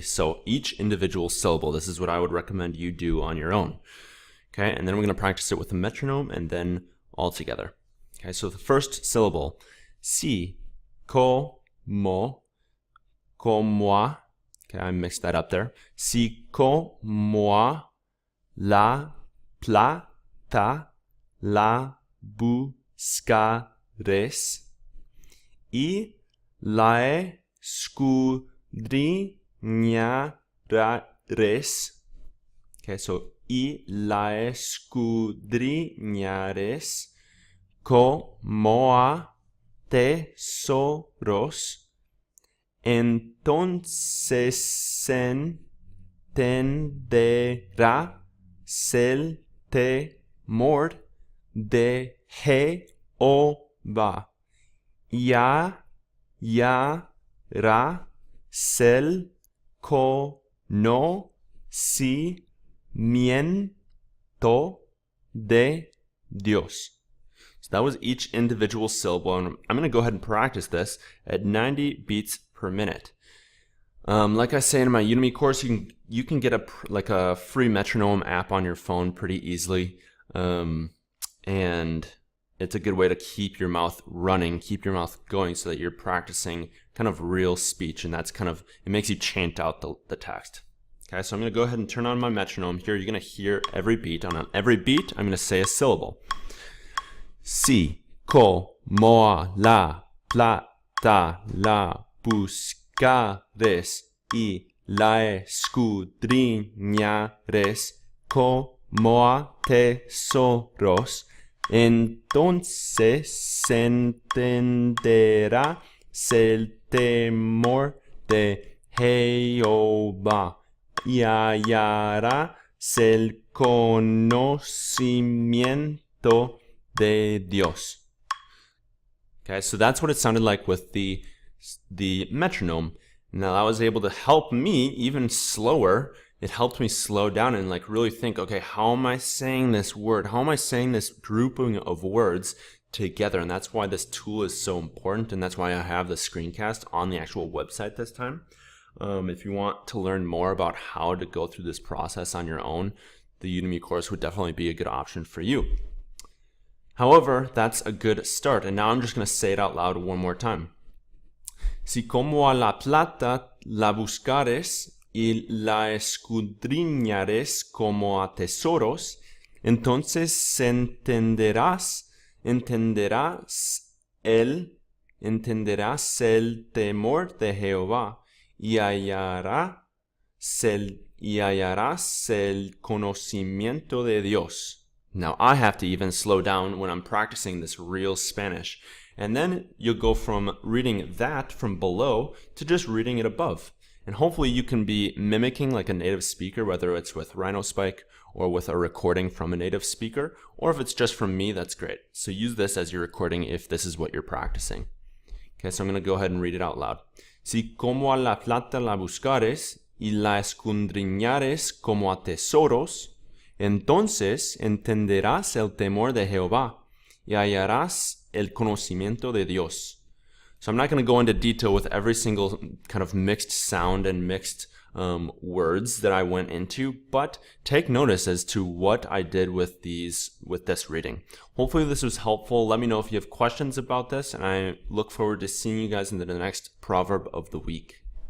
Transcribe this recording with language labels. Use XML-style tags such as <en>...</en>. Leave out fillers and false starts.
<en>So each individual syllable, this is what I would recommend you do on your own. Okay, and then we're going to practice it with a metronome and then all together. Okay, so the first syllable, si, ko, mo, comme moi. Okay, I mixed that up there.</en> <es>Si como la plata la buscares y la escudriñares. Okay, so y la escudriñares como a tesoros, entonces entenderás el temor de Jehová. Ya ra el conocimiento de Dios.</es> <en>So that was each individual syllable, and I'm going to go ahead and practice this at 90 beats per minute. Like I say in my Udemy course, you can get a free metronome app on your phone pretty easily, and it's a good way to keep your mouth running, keep your mouth going, so that you're practicing kind of real speech, and it makes you chant out the text. Okay, so I'm going to go ahead and turn on my metronome here. You're going to hear every beat. On every beat, I'm going to say a syllable.</en> <es>Si como la plata la buscares y la escudriñares como a tesoros, entonces entenderás el temor de Jehová y hallarás el conocimiento de Dios.</es> <en>Okay, so that's what it sounded like with the metronome. Now that was able to help me even slower. It helped me slow down and really think, okay, how am I saying this word? How am I saying this grouping of words together? And that's why this tool is so important, and that's why I have the screencast on the actual website this time. If you want to learn more about how to go through this process on your own, the Udemy course would definitely be a good option for you. However, that's a good start, and now I'm just going to say it out loud one more time.</en> <es>Si como a la plata la buscares y la escudriñares como a tesoros, entonces entenderás el temor de Jehová y hallarás el conocimiento de Dios.</es> <en>Now I have to even slow down when I'm practicing this real Spanish. And then you'll go from reading that from below to just reading it above. And hopefully you can be mimicking like a native speaker, whether it's with RhinoSpike or with a recording from a native speaker, or if it's just from me, that's great. So use this as your recording if this is what you're practicing. Okay, so I'm going to go ahead and read it out loud.</en> <es>Si como a la plata la buscares y la escudriñares como a tesoros, entonces entenderás el temor de Jehová y hallarás el conocimiento de Dios.</es> <en>So I'm not going to go into detail with every single kind of mixed sound and mixed words that I went into, but take notice as to what I did with this reading. Hopefully this was helpful. Let me know if you have questions about this, and I look forward to seeing you guys in the next proverb of the week.</en>